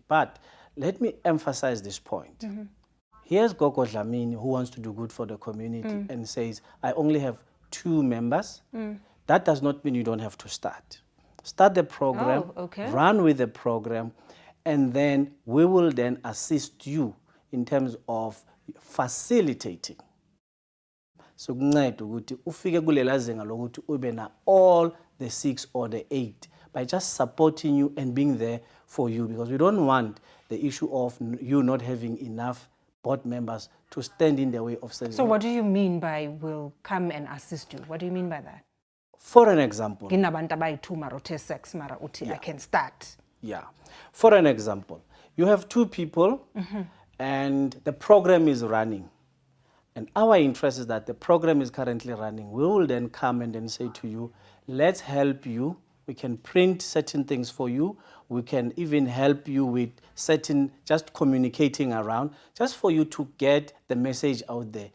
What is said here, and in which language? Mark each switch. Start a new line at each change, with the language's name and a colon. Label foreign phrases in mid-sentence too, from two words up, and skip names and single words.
English: But let me emphasize this point. Here's Gogo Dlamini who wants to do good for the community and says, I only have 2 members. That does not mean you don't have to start. Start the program, run with the program, and then we will then assist you in terms of facilitating. So
Zulu: kunceda ukuthi ufike kulela zinga lokuthi ube na
English: all the 6 or the 8 by just supporting you and being there for you, because we don't want the issue of you not having enough board members to stand in the way of service. So what do you mean by will come and assist you? What do you mean by that? For an example.
Zulu: Nginabantu abayi-2 mara uthe sex mara uthi
English: I can start. Yeah. For an example, you have 2 people and the program is running. And our interest is that the program is currently running. We will then come and then say to you, let's help you. We can print certain things for you. We can even help you with certain, just communicating around, just for you to get the message out there.